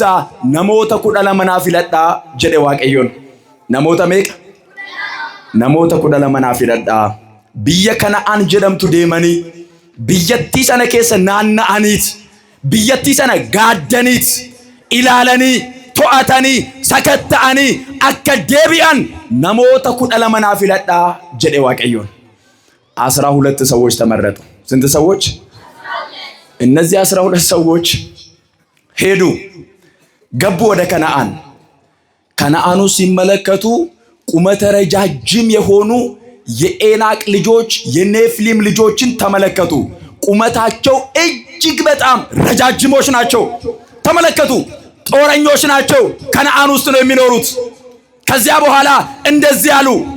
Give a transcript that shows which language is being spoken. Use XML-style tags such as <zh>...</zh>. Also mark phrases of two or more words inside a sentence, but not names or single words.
<om>Namoota kudha lamaan filadhaa jedhe Waaqayyoon namoota meeqa namoota kudha lamaan filadhaa biyya Kana'aan jedhamtu deemaa biyyattii sana keessa naannaa'aa biyyattii sana gadi ilaalaa to'adhaa sakatta'aa akka deebi'aan namoota kudha lamaan filadhaa jedhe Waaqayyoon</om> <am>12 ሰዎች ተመረጡ። ስንት ሰዎች? እነዚህ 12 ሰዎች ሄዱ፣ ገቡ ወደ ከነዓን። ከነአኑ ሲመለከቱ ቁመተ ረጃጅም የሆኑ የኤናቅ ልጆች የኔፍሊም ልጆችን ተመለከቱ። ቁመታቸው እጅግ በጣም ረጃጅሞች ናቸው። ተመለከቱ። ጦረኞች ናቸው። ከነአን ውስጥ ነው የሚኖሩት። ከዚያ በኋላ እንደዚህ አሉ።</am>